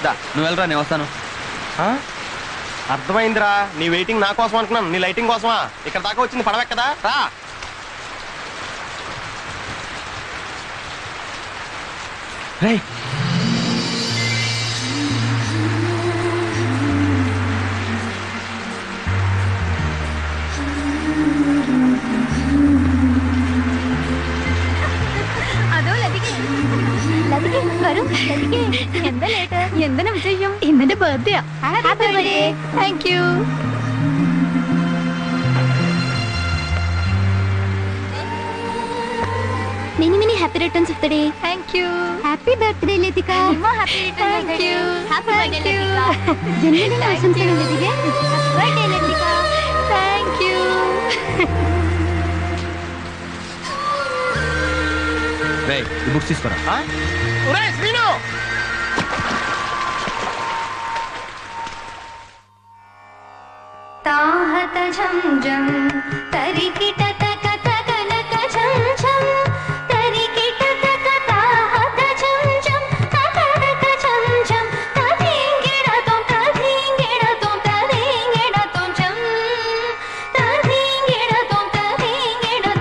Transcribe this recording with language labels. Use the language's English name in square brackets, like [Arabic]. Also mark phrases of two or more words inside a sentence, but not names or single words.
[Telugu] నువ్వు వెళ్ళరా, నేను వస్తాను. అర్థమైందిరా, నీ వెయిటింగ్ నా కోసం అనుకున్నాను, నీ లైటింగ్ కోసమా? ఇక్కడ దాకా వచ్చింది పడవెక్కదా? రా. రేయ్, [Malayalam] അതോ ലതികെ ലതികെ വരൂ. ലതികെ എന്താ ലേറ്റ്? എന്തിനാ വിജയം? ഇന്നെന്റെ ബർത്ത്ഡേ. [English] happy birthday. thank you. Many many happy returns of the day. Thank you. Happy birthday, Latika. More happy returns of the day. Happy birthday, Latika. Genuinely awesome thing, Latika. Happy birthday, Latika. Thank you. [Telugu] రేయ్, ఈ బుక్స్ తీసుకురా. ఒరేయ్ శ్రీను, తాహత ఝం ఝం తరికిట తక తక లక ఝం ఝం తరికిట తక తాహత ఝం ఝం తక తక ఝం ఝం తదింగిడ తోం తదింగిడ తోం తదింగిడ తోం ఝం తదింగిడ తోం తదింగిడ